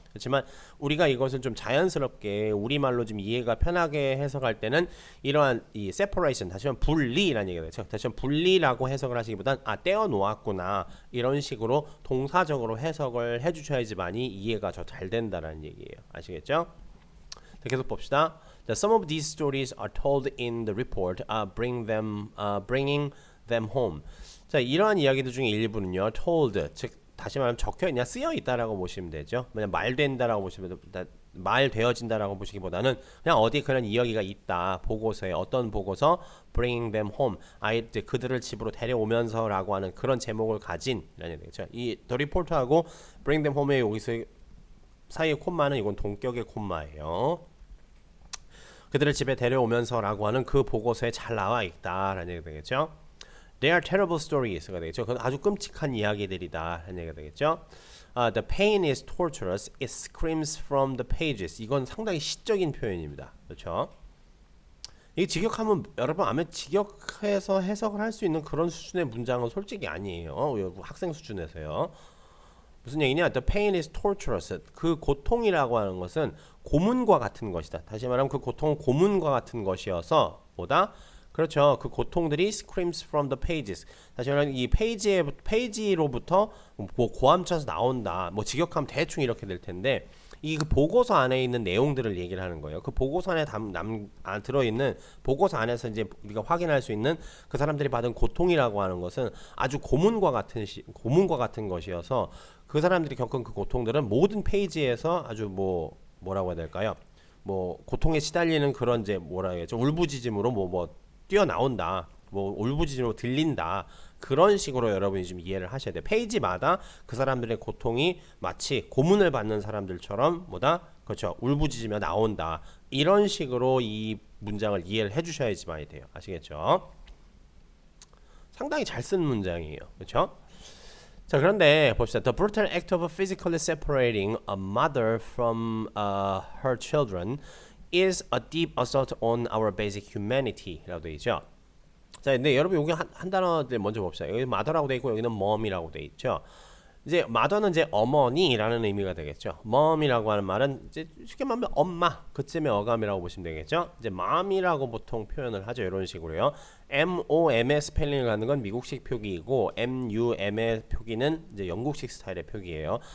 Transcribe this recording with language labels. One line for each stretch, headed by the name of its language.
Korean: 그렇지만 우리가 이것을 좀 자연스럽게 우리말로 좀 이해가 편하게 해석할 때는 이러한 이 separation, 다시 한번 분리라는 얘기가 되죠. 다시 한번 분리라고 해석을 하시기보단 떼어 놓았구나 이런 식으로 동사적으로 해석을 해주셔야지만이 이해가 더 잘 된다라는 얘기예요. 아시겠죠? 자, 계속 봅시다.
English: Some of these stories are told in the report, bringing them home.
Korean: 자, 이러한 이야기들 중에 일부는요, told, 즉 다시 말하면 적혀 있냐, 쓰여 있다라고 보시면 되죠. 그냥 말된다라고 보시면 말되어진다라고 보시기보다는 그냥 어디 그런 이야기가 있다. 보고서에 어떤 보고서,
English: bringing them home,
Korean: 아이들 그들을 집으로 데려오면서라고 하는 그런 제목을 가진 이라는 얘기죠. 이 the report하고
English: bring them home
Korean: 의 여기서 사이의 콤마는 이건 동격의 콤마예요. 그들을 집에 데려오면서라고 하는 그 보고서에 잘 나와 있다라는 얘기가 되겠죠.
English: They are terrible stories가
Korean: 되겠죠. 그건 아주 끔찍한 이야기들이다 라는 얘기가 되겠죠.
English: The pain is torturous. It screams from the pages.
Korean: 이건 상당히 시적인 표현입니다. 그렇죠? 이게 직역하면 여러분 아마 직역해서 해석을 할 수 있는 그런 수준의 문장은 솔직히 아니에요. 학생 수준에서요. 무슨 얘기냐?
English: The pain is torturous.
Korean: 그 고통이라고 하는 것은 고문과 같은 것이다. 다시 말하면 그 고통은 고문과 같은 것이어서 뭐다? 그렇죠. 그 고통들이
English: screams from the pages.
Korean: 다시 말하면 이 페이지로부터 뭐 고함쳐서 나온다. 뭐 직역하면 대충 이렇게 될 텐데 이 그 보고서 안에 있는 내용들을 얘기를 하는 거예요. 그 보고서 안에 들어있는 보고서 안에서 이제 우리가 확인할 수 있는 그 사람들이 받은 고통이라고 하는 것은 아주 고문과 같은 것이어서 그 사람들이 겪은 그 고통들은 모든 페이지에서 아주 뭐라고 해야 될까요? 뭐 고통에 시달리는 그런 이제 뭐라 해야죠? 울부짖음으로 뭐 뛰어나온다. 뭐 울부짖음으로 들린다. 그런 식으로 여러분이 좀 이해를 하셔야 돼요. 페이지마다 그 사람들의 고통이 마치 고문을 받는 사람들처럼 그렇죠. 울부짖으며 나온다. 이런 식으로 이 문장을 이해를 해주셔야지만이 돼요. 아시겠죠? 상당히 잘 쓴 문장이에요. 그렇죠? 자, 그런데 봅시다.
English: The brutal act of physically separating a mother from her children is a deep assault on our basic humanity라고
Korean: 되어 있죠. 자, 근데 여러분 여기 한 단어들 먼저 봅시다. 여기 mother라고 되어 있고 여기는 mom이라고 되어 있죠. 이제 mother는 이제 어머니라는 의미가 되겠죠. mom이라고 하는 말은 이제 쉽게 말하면 엄마, 그쯤의 어감이라고 보시면 되겠죠. 이제 mom이라고 보통 표현을 하죠. 이런 식으로요. MOM의 스펠링을 갖는 건 미국식 표기이고 MUM의 표기는 이제 영국식 스타일의 표기예요.